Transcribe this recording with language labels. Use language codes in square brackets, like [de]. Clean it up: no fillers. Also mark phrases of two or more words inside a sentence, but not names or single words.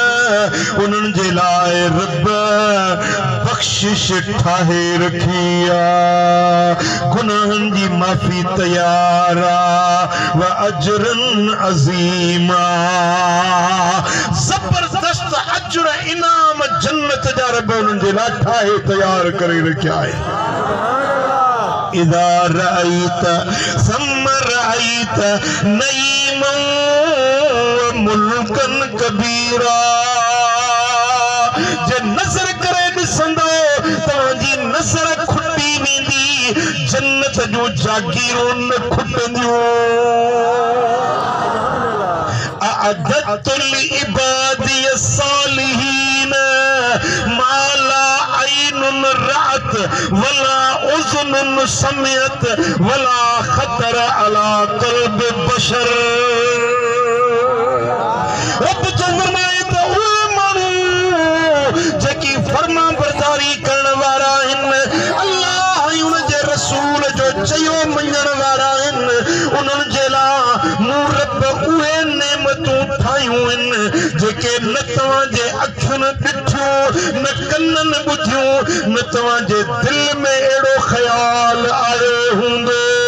[sd] उन्हनि जे लाइ रब बख़्शिश ठाहे रखी आहे, गुनाहनि जी माफ़ी तयार आहे। [ar] وأجرا عظيما, [sd] ज़बरदस्त अजर इनाम जन्नत जा रब उन्हनि जे लाइ ठाहे तयार करे रखिया आहे। [ar] إذا رأيت ثم رأيت نعيما ملكا كبيرا [sd] जे नज़र करे ॾिसंदो तव्हांजी नज़र खुटी वेंदी जन्नत जो जागीरूं न खुटंदियूं [ar] أعددت عبادي الصالحين ما لا عين رأت ولا أذن سمعت ولا خطر على قلب بشر [sd] रब जो फरमाए त उहे माण्हू जेकी फर्मा बरदारी करण वारा आहिनि अल्लाह ऐं उन जे रसूल जो चयो मञण वारा आहिनि उन्हनि जे लाइ मूं रब उहे नेमतूं ठाहियूं आहिनि जेके न तव्हांजे अखियुनि ॾिठियूं न कननि ॿुधियूं न तव्हांजे दिल में अहिड़ो ख़्याल आयो हूंदो